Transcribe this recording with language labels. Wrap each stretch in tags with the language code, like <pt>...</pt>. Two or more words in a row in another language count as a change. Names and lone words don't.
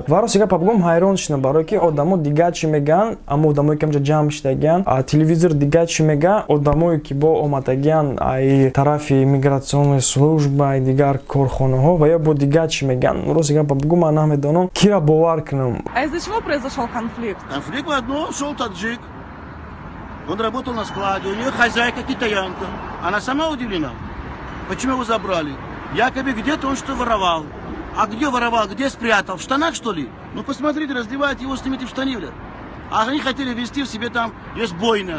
<tg>Ва рости гапа бигӯм ҳайрон шудам, барое ки одамо дигар чӣ меган, аммо одамое ки ҳамҷа ҷамъ шудагиян, телевизор дигар чӣ меган, одамое ки бо омадагиян ай тарафи мигратсиони служба, ай дигар корхонаҳо ва ё бо дигар чӣ меган. Рости гапа бигӯ ман намедонам кира бовар кунам.</tg> <ru>А из-за чего произошел конфликт? Конфликт в одном, шел таджик. Он работал на складе, у нее хозяйка китаянка. Она сама удивлена. Почему его забрали? Якобы где-то он что воровал. А где воровал, где спрятал? В штанах, что ли? Ну посмотрите, раздевают его, снимите в штанивле. А они хотели вести в себе там, есть бойня.</ru>